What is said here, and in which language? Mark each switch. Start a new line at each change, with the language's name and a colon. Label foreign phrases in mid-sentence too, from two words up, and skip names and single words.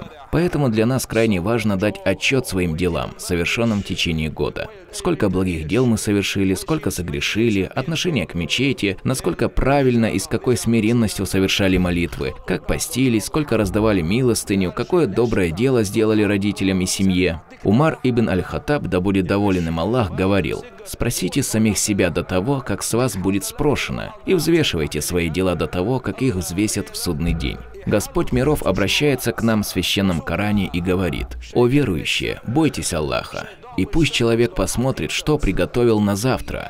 Russian: Поэтому для нас крайне важно дать отчет своим делам, совершенным в течение года. Сколько благих дел мы совершили, сколько согрешили, отношение к мечети, насколько правильно и с какой смиренностью совершали молитвы, как постились, сколько раздавали милостыню, какое доброе дело сделали родителям и семье. Умар ибн аль-Хаттаб, да будет доволен им Аллах, говорил: спросите самих себя до того, как с вас будет спрошено, и взвешивайте свои дела до того, как их взвесят в судный день. Господь миров обращается к нам в священном Коране и говорит: «О верующие, бойтесь Аллаха, и пусть человек посмотрит, что приготовил на завтра.